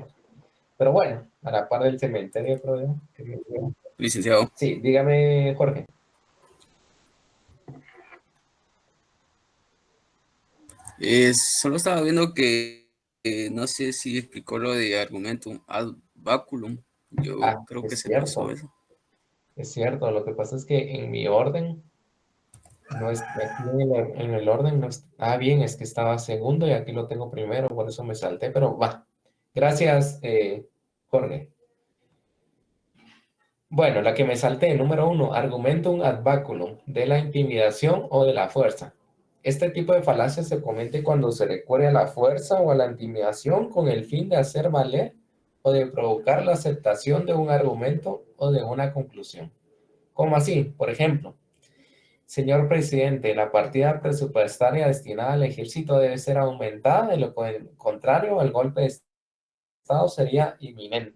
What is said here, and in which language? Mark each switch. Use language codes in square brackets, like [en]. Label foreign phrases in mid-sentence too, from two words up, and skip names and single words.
[es] Pero bueno, a la par del cementerio, creo yo. Licenciado. Sí, dígame, Jorge. Solo estaba viendo que no sé si explicó lo de [la] argumentum ad baculum. [es] Yo creo que Es se pasó cierto. eso. Es cierto, lo que pasa es que en mi orden, no es, aquí en el orden no está bien, es que estaba segundo y aquí lo tengo primero, por eso me salté, pero va. Gracias, Jorge. Bueno, la que me salté, número 1, [la] argumentum ad baculum, [es] de la intimidación o de la fuerza. Este tipo de falacia se comete cuando se recurre a la fuerza o a la intimidación con el fin de hacer valer o de provocar la aceptación de un argumento o de una conclusión. ¿Cómo así? Por ejemplo, señor presidente, la partida presupuestaria destinada al ejército debe ser aumentada, de lo contrario, el golpe de Estado sería inminente.